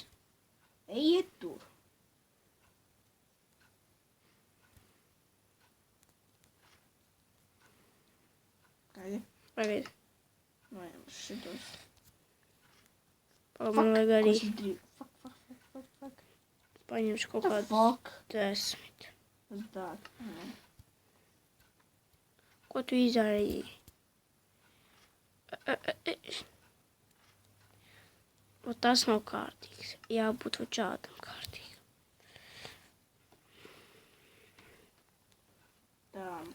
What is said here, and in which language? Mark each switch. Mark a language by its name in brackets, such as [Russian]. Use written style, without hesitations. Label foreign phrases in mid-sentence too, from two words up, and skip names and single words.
[Latvian] Ejiet tur. Kādi? Pagaid. Vai šitos. Man vajag arī. Fuck. Paņemšu kaut The kādu fuck? 10. [English] What's that? [Latvian] Ko tu izdarīji? Tas nav kārtīgs. Jābūt šādam kārtīgam. Tā.